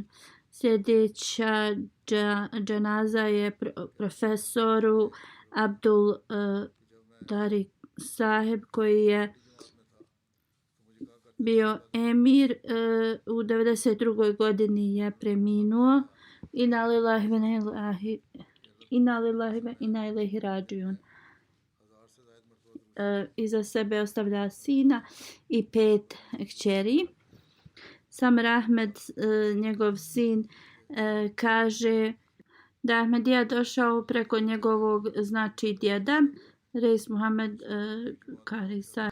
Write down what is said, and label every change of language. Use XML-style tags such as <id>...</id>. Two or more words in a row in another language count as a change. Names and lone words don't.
<bs>Sljedeća dženaza je profesoru Abdul Tariq Saheb koji je bio emir, u 92. godini je preminuo.</bs> <ar>إنا لله وإنا إليه راجعون.</ar> <bs>Iza sebe ostavlja sina i 5 kćeri. Samir Ahmed, njegov sin, kaže da je Ahmedija došao preko njegovog znači djeda, Reis Muhammed Karisa.</bs>